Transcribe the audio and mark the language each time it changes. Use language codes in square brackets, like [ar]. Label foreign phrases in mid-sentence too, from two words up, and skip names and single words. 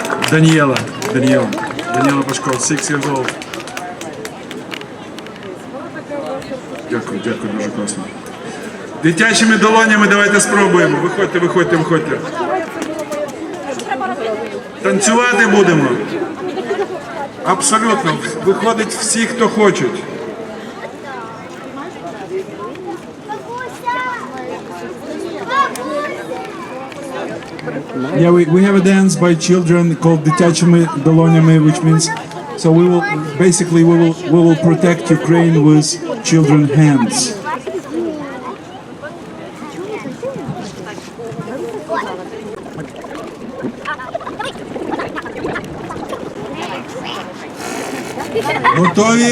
[en] Даніела Пашко, 6 years old. [uk] Дякую, дуже класно. Дитячими долонями давайте спробуємо. Виходьте. Танцювати будемо. Абсолютно. Виходить всі, хто хочуть. [en] Yeah, we have a dance by children called [uk] дитячими долонями, [en] which means so we will protect Ukraine with children's hands. [uk] Готові?